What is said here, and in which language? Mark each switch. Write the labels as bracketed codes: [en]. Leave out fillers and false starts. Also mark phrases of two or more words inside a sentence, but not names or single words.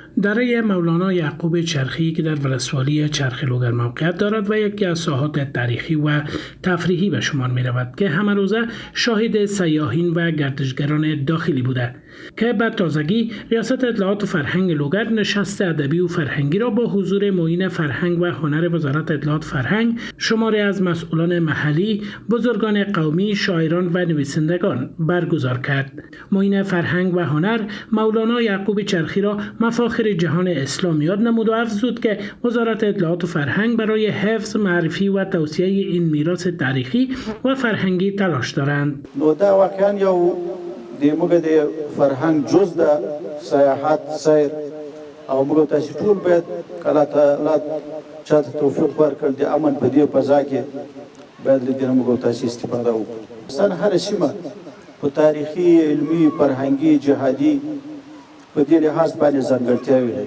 [fa] دره مولانا یعقوب چرخی که در ولسوالی چرخ لوگر موقعیت دارد و یکی از ساحات تاریخی و تفریحی به شمار می رود که همه روزه شاهد سیاحین و گردشگران داخلی بوده که به تازگی ریاست اطلاعات و فرهنگ لوگر نشست ادبی و فرهنگی را با حضور معین فرهنگ و هنر وزارت اطلاعات و فرهنگ، شماری از مسئولان محلی، بزرگان قومی، شاعران و نویسندگان برگزار کرد. معین فرهنگ و هنر مولانا یعقوب چرخی را مفاخر جهان اسلام یاد نمود و افزود که وزارت اطلاعات و فرهنگ برای حفظ، معرفی و توسعه این میراث تاریخی و فرهنگی تلاش دارند. [ps] دا واقعا یو د موږ د فرهنګ جز د سیاحت سیر او موږ تاسو ټول باید کله تعالی چاته توفیق ورکړي د امن په دې فضا کې باید له دې موږ تاسو استفاده وکړو. سن هر سیمه په تاریخي، علمي، فرهنګي، جهادي په دې لحاظ باندې ځانګړتیاوې لري.